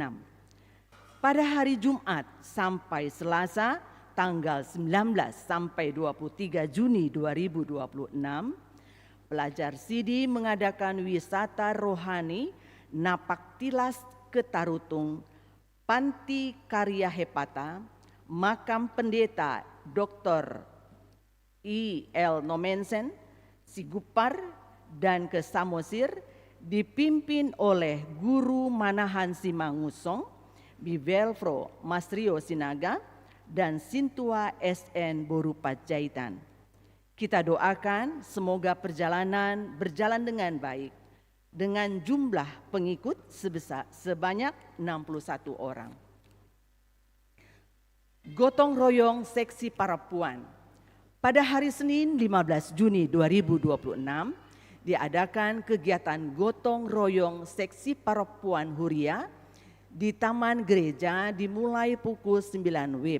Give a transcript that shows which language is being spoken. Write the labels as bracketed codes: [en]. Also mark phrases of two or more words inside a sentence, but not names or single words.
[id] Pada hari Jumat sampai Selasa tanggal 19 sampai 23 Juni 2026, pelajar CD mengadakan wisata rohani Napaktilas ke Tarutung, Panti Karya Hepata, Makam Pendeta Dr. I.L. Nomensen, Sigupar, dan ke Samosir, dipimpin oleh Guru Manahan Simangusong, Bivelfro Masrio Sinaga, dan Sintua SN Borupajaitan. Kita doakan semoga perjalanan berjalan dengan baik, dengan jumlah pengikut sebanyak 61 orang. Gotong royong seksi Parapuan. Pada hari Senin 15 Juni 2026 diadakan kegiatan gotong royong seksi Parapuan Huria di Taman Gereja dimulai pukul 9 WIB.